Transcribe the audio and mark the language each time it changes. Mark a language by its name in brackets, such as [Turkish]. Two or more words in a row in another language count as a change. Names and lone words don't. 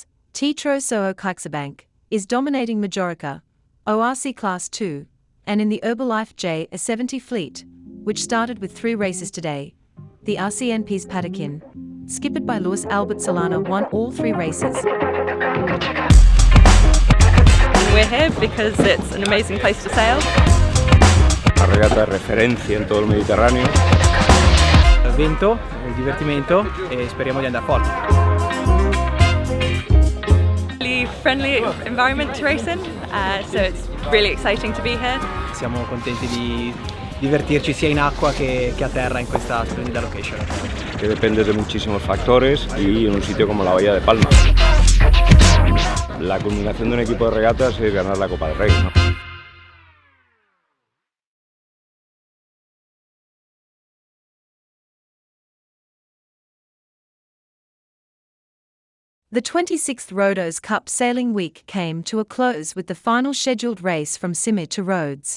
[English] Tetro Soho CaixaBank is dominating Majorica, ORC Class 2, and in the Herbalife J70 fleet, which started with 3 races today, the RCNP's Patakin, skippered by Luis Albert Solana, won all 3 races. We're here because it's an amazing place to sail. [Spanish] Una regata de referencia en todo el Mediterráneo. [Italian] Vento, divertimento e speriamo di andare forti. [English] Really friendly environment to race in, so it's really exciting to be here. [Italian] Siamo contenti di divertirci sia in acqua che a terra in questa splendida location. [Spanish] Que depende de muchísimos factores y en un sitio como la Bahía de Palma. La culminación de un equipo de regatas es ganar la Copa del Rey, ¿no? [English] The 26th Rhodes Cup sailing week came to a close with the final scheduled race from Simi to Rhodes.